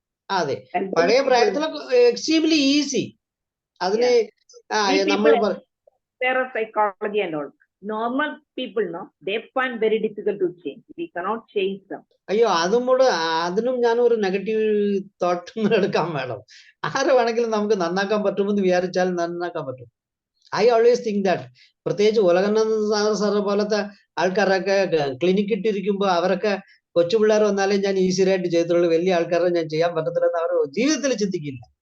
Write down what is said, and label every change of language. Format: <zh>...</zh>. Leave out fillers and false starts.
<ml>അതെ, പഴയ പ്രായത്തിലൊക്കെ</ml> <en>Extremely easy.</en> <ml>അതിന് നമ്മൾ</ml> <en>psychology and all. Normal people, no, they find very difficult to change. We cannot change them.</en> <ml>അയ്യോ, അതിനും ഞാൻ ഒരു നെഗറ്റീവ് തോട്ട് എടുക്കാൻ വേണം. ആരെ വേണമെങ്കിലും നമുക്ക് നന്നാക്കാൻ പറ്റുമെന്ന് വിചാരിച്ചാൽ നന്നാക്കാൻ പറ്റും.</ml> <en>I always think that.</en> <ml>പ്രത്യേകിച്ച് ഉലകണ്ണൻ സാറ് പോലത്തെ ആൾക്കാരൊക്കെ ക്ലിനിക്ക് ഇട്ടിരിക്കുമ്പോ അവരൊക്കെ കൊച്ചു പിള്ളേർ വന്നാലേ ഞാൻ ഈസിയായിട്ട് ചെയ്തിട്ടുള്ളൂ, വലിയ ആൾക്കാരെ ഞാൻ ചെയ്യാൻ പറ്റത്തില്ലെന്ന് അവർ ജീവിതത്തിൽ ചിന്തിക്കില്ല.</ml>